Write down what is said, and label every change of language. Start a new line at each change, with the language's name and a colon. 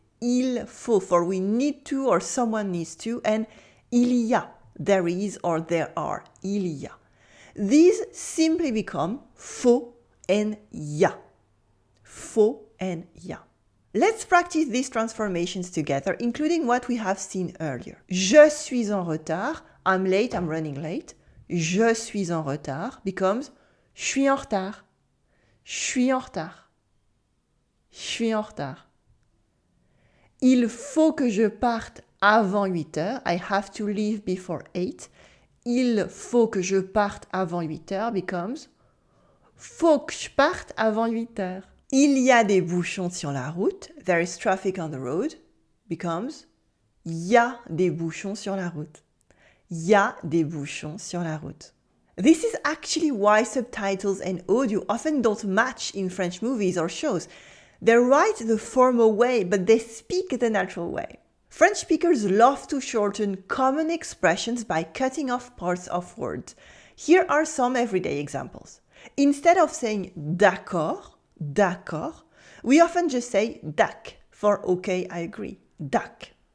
French: il faut,
English: for we need to or someone needs to, and
French: il y a,
English: there is or there are, il y a. These simply become faut and ya. Faut and ya. Let's practice these transformations together, including what we have seen earlier.
French: Je suis en retard.
English: I'm late, I'm running late.
French: Je suis en retard becomes je suis en retard. Je suis en retard. Je suis en retard. Il faut que je parte avant 8 heures.
English: I have to leave before 8.
French: Il faut que je parte avant 8 heures becomes faut que je parte avant 8 heures. Il y a des bouchons sur la route.
English: There is traffic on the road becomes
French: il y a des bouchons sur la route. Il y a des bouchons sur la route.
English: This is actually why subtitles and audio often don't match in French movies or shows. They write the formal way, but they speak the natural way. French speakers love to shorten common expressions by cutting off parts of words. Here are some everyday examples. Instead of saying
French: d'accord, d'accord,
English: we often just say dac for okay, I agree. Dac.